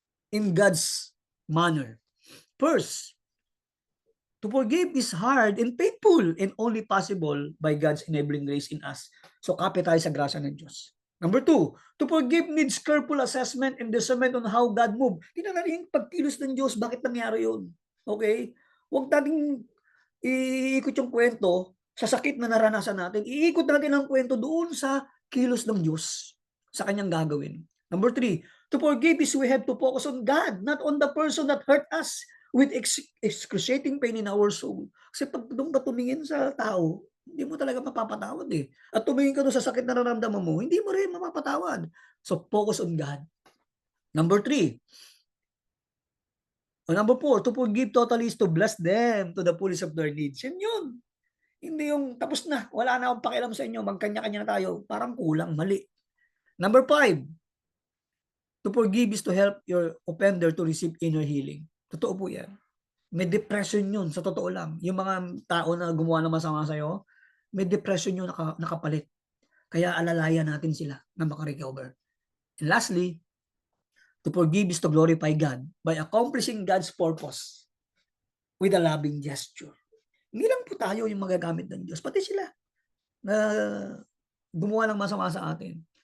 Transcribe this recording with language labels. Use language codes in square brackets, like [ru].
[en] In God's manner. First, to forgive is hard and painful and only possible by God's enabling grace in us. [tl] So kapit tayo sa grasya ng Diyos. [en] Number 2, to forgive needs careful assessment and discernment on how God moved. [tl] Tingnan natin yung pagkilos ng Diyos, bakit nangyari yun? Okay? Huwag nating iikot yung kwento sa sakit na naranasan natin. Iikot natin ang kwento doon sa kilos ng Diyos, sa kanyang gagawin. [en] Number 3, to forgive is we have to focus on God, not on the person that hurt us with excruciating pain in our soul. [tl] Kasi pag doon ka tumingin sa tao, hindi mo talaga mapapatawad eh. At tumingin ka doon sa sakit na nararamdaman mo, hindi mo rin mapapatawad. [en] So, focus on God. Number 3, o number 4, to forgive totally is to bless them to the fullest of their needs. [tl] Yan yun. Hindi yung tapos na, wala na akong pakialam sa inyo, magkanya-kanya na tayo. Parang kulang, mali. [en] Number 5, to forgive is to help your offender to receive inner healing. [tl] Totoo po yan. May depression yun, sa totoo lang. Yung mga tao na gumawa ng masama sa'yo, may depression yun nakapalit. Kaya alalayan natin sila na makarecover. [en] And lastly, to forgive is to glorify God by accomplishing God's purpose with a loving gesture. [tl] Hindi lang po tayo yung magagamit ng Diyos, pati sila na gumawa ng masama sa atin.